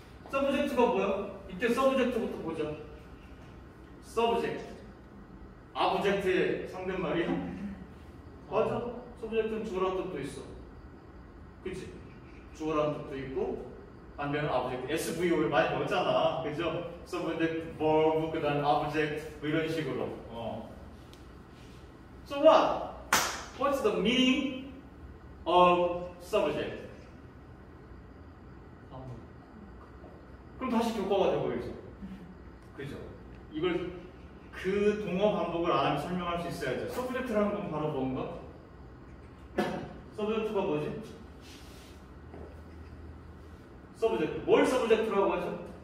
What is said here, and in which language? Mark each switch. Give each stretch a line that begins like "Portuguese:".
Korean: 서브젝트가 뭐야? 이때 서브젝트부터 보자. 서브젝트 아브젝트의 상대말이야? 맞아. 서브젝트는 주어라는 뜻도 있어. 그치? 주어라는 뜻도 있고 반면에 아브젝트 SVO를 많이 넣었잖아. 그죠? 서브젝트, verb, 그 다음 아브젝트 뭐 이런 식으로.
English: So what? What's the meaning of subject?
Korean: 그럼 다시 교과가 되고있어. 그죠? 이걸 그 동어 반복을 안 하면 설명할 수 있어야죠. 서브젝트라는 건 바로 뭔가? 서브젝트가 뭐지? 서브젝트. 뭘 서브젝트라고 하죠?